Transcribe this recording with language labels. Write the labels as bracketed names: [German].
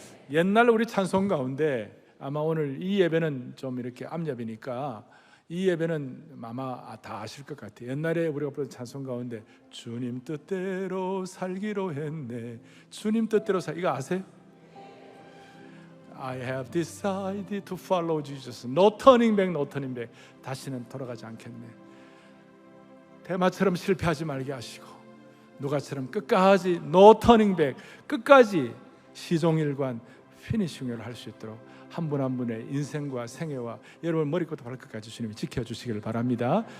[Korean] 옛날 우리 찬송 가운데 아마 오늘 이 예배는 좀 이렇게 앞예배니까 이 예배는 아마 다 아실 것 같아요. 옛날에 우리가 부르던 찬송 가운데 주님 뜻대로 살기로 했네. 주님 뜻대로 이거 아세요? [English] I have decided to follow Jesus. No turning back, no turning back. [Korean] 다시는 돌아가지 않겠네. 대마처럼 실패하지 말게 하시고 누가처럼 끝까지 [English] no turning back, [Korean] 끝까지 시종일관 피니싱을 할 수 있도록 한 분 한 분의 인생과 생애와 여러분 머리부터 발끝까지 주님이 지켜주시기를 바랍니다.